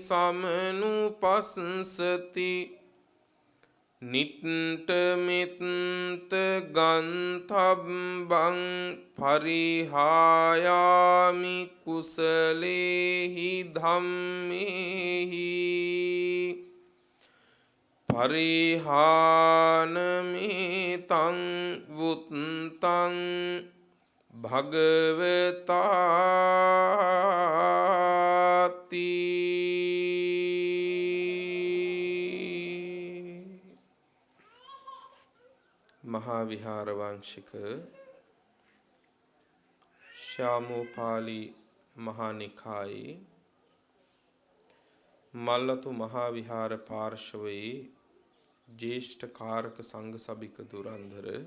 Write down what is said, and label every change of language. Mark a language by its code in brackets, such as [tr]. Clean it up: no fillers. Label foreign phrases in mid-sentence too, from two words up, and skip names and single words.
[pi] සමනුපස්සති නිට්ඨමිත්ත ගන්තබ්බං පරිහායාමි කුසලේහි ධම්මේහි පරිහානමිතං වුත්තං භගවතාති [si] මහා විහාර වංශික ශ්‍යාමෝපාලි මහා නිකායේ මල්ලතු මහා විහාර පාර්ශවයේ ජේෂ්ඨ කාරක සංඝ සභික දුරන්දර